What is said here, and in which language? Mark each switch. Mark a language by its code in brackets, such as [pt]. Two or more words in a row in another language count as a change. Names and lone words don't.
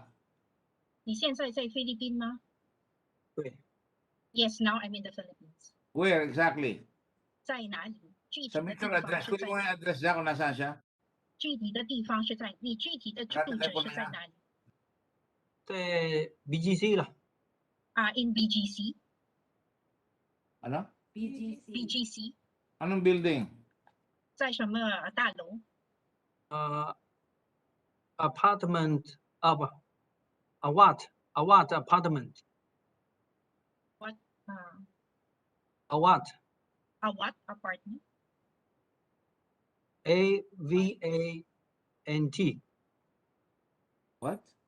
[zh] 你现在在菲律宾吗？对。 [en] Yes, now I'm in the Philippines. Where exactly? [zh] 在哪里？具体 [tl] Sa [zh] 的 [en] major [zh] 地方 [en] address. [zh] 是 [tl] Kunin [zh] 在 [tl] mo yung address niya kung nasaan siya. [zh] 具体的地方是在你具体的住址 [tl] Nakatelepono [zh] 是在 [tl] niya. [zh] 哪里？在 BGC 了。 [en] In BGC. [tl] Ano? BGC. Anong building? [zh] 在什么大楼？ [en] apartment 不 a what apartment What a what a what apartment? AVANT What?